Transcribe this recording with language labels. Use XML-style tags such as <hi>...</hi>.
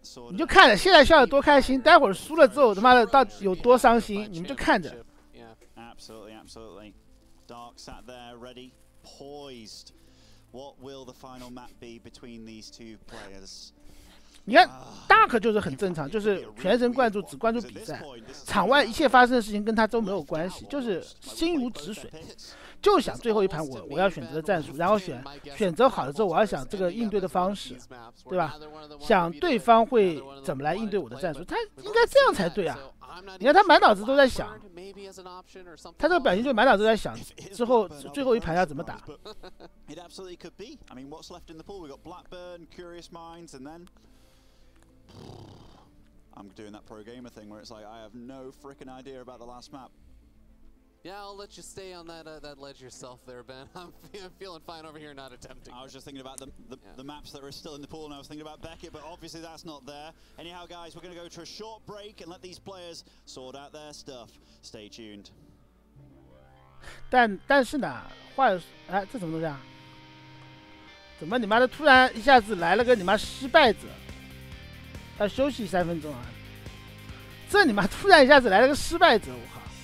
<zh>你就看着，现在笑得多开心，待会儿输了之后，他妈的到有多伤心，你们就看着。</zh> <en>Absolutely. Dark sat there ready, poised, What will the final map be between these two players?</en> <zh>你看大可就是很正常，就是全神贯注，只关注比赛，场外一切发生的事情跟他都没有关系，就是心如止水，就想最后一盘我要选择的战术，然后选择好了之后，我要想这个应对的方式，对吧？想对方会怎么来应对我的战术，他应该这样才对啊。你看他满脑子都在想，他这个表情就满脑子都在想之后最后一盘要怎么打。</zh> <en>It absolutely could be. I mean, what's left in the pool? We've got Blackburn, Curious Minds, and then I'm doing that pro gamer thing where it's like I have no freaking idea about the last map. Yeah, I'll let you stay on that ledge yourself there, Ben. I'm feeling fine over here, not attempting. I was just thinking about the maps that are still in the pool, and I was thinking about Beckett, but obviously that's not there. Anyhow, guys, we're going to go to a short break and let these players sort out their stuff. Stay tuned.</en> <zh>但是呢，哎，这什么东西啊？怎么你妈的突然一下子来了个你妈失败者？要休息3分钟啊！这你妈突然一下子来了个失败者，我靠！</zh>